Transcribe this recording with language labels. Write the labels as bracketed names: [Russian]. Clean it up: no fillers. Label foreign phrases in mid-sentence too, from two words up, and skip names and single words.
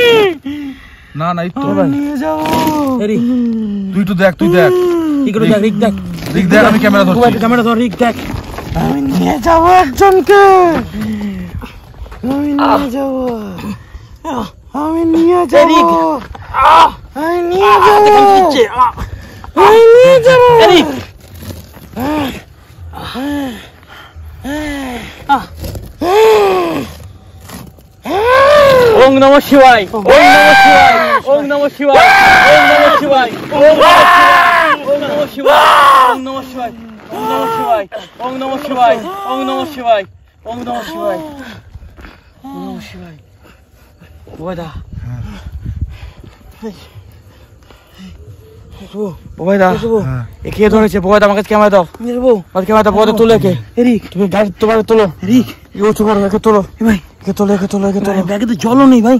[Bangla] না একটু ভাই নিয়ে যাব তুই তো দেখ কি করে দেখ রিক দেখ আমি ক্যামেরা ধর রিক দেখ আমি নিয়ে যাব একজনকে আমি নিয়ে যাব [Sanskrit] ওম নমঃ শিবায় ওম নমঃ শিবায় ওম নমঃ শিবায় ওম নমঃ শিবায় ওম নমঃ শিবায় ওম নমঃ শিবায় ওম নমঃ শিবায় ওম নমঃ শিবায় ওম নমঃ শিবায় ওদা [Bangla] বোবাইদা একে ধরেছে বোবাইদা আমাকে ক্যামেরা দাও আমাকে ক্যামেরা দাও বোবাইদা তুলে একে রিক তুমি গাড়ি তোমার তোলো রিক উঁচু করো একে তোলো ভাই একে তোলো ব্যাগে তো জলও নেই ভাই